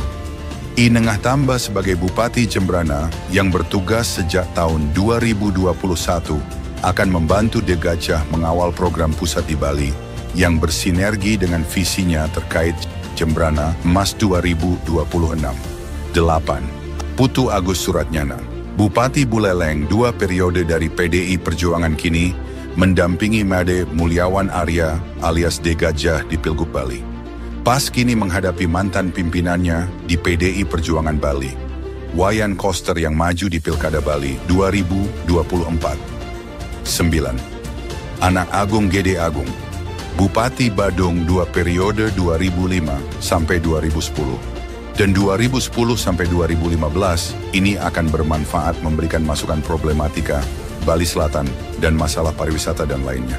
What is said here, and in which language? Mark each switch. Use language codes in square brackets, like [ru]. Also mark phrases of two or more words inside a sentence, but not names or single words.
[id] I Nengah Tamba sebagai Bupati Jembrana yang bertugas sejak tahun 2021 akan membantu De Gajah mengawal program pusat di Bali yang bersinergi dengan visinya terkait Jembrana Emas 2026. 8. Putu Agus Suratnyana, Bupati Buleleng 2 periode dari PDI Perjuangan kini, mendampingi Made Mulyawan Arya alias De Gajah di Pilgub Bali. Pas kini menghadapi mantan pimpinannya di PDI Perjuangan Bali, Wayan Koster yang maju di Pilkada Bali 2024. 9. Anak Agung Gede Agung, Bupati Badung 2 periode 2005 sampai 2010 dan 2010 sampai 2015 ini akan bermanfaat memberikan masukan problematika Bali Selatan dan masalah pariwisata dan lainnya.